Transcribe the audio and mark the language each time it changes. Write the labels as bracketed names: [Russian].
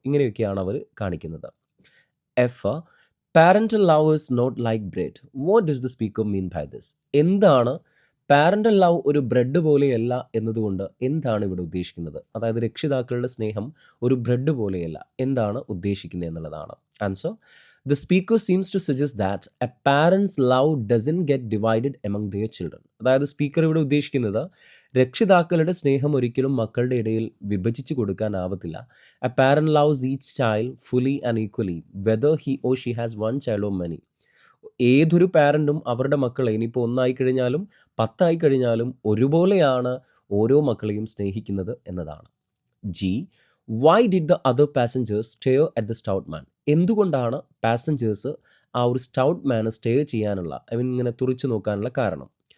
[Malayalam] ഇങ്ങനെയൊക്കെയാണ് അവർ കാണിക്കുന്നത്. [English] F: parental love is not like bread. What does the speaker mean by this? [Malayalam] എന്താണ് parental love ഒരു bread പോലെയല്ല എന്നതുകൊണ്ട് എന്താണ് ഇവിടെ ഉദ്ദേശിക്കുന്നത്? അതായത് രക്ഷിതാക്കളുടെ സ്നേഹം ഒരു ബ്രെഡ് പോലെയല്ല, എന്താണ് ഉദ്ദേശിക്കുന്നത് എന്നുള്ളതാണ്. [English] Answer: the speaker seems to suggest that a parent's love doesn't get divided among their children. [Malayalam] അതായത് സ്പീക്കർ ഇവിടെ ഉദ്ദേശിക്കുന്നത് രക്ഷിതാക്കളുടെ സ്നേഹം ഒരിക്കലും മക്കളുടെ ഇടയിൽ വിഭജിച്ച് കൊടുക്കാനാവത്തില്ല. [English] A parent loves each child fully and equally whether he or she has one child or many. [Malayalam] ഏതൊരു പാരൻറ്റും അവരുടെ മക്കളെ ഇനിയിപ്പോൾ 1 കഴിഞ്ഞാലും 10 കഴിഞ്ഞാലും ഒരുപോലെയാണ് ഓരോ മക്കളെയും സ്നേഹിക്കുന്നത് എന്നതാണ്. [English] G: why did the other passengers stare at the stout man? [Malayalam] എന്തുകൊണ്ടാണ് പാസഞ്ചേഴ്സ് ആ ഒരു സ്റ്റൗട്ട് മാനെ സ്റ്റെയർ ചെയ്യാനുള്ള ഇങ്ങനെ തുറിച്ചു നോക്കാനുള്ള കാരണം?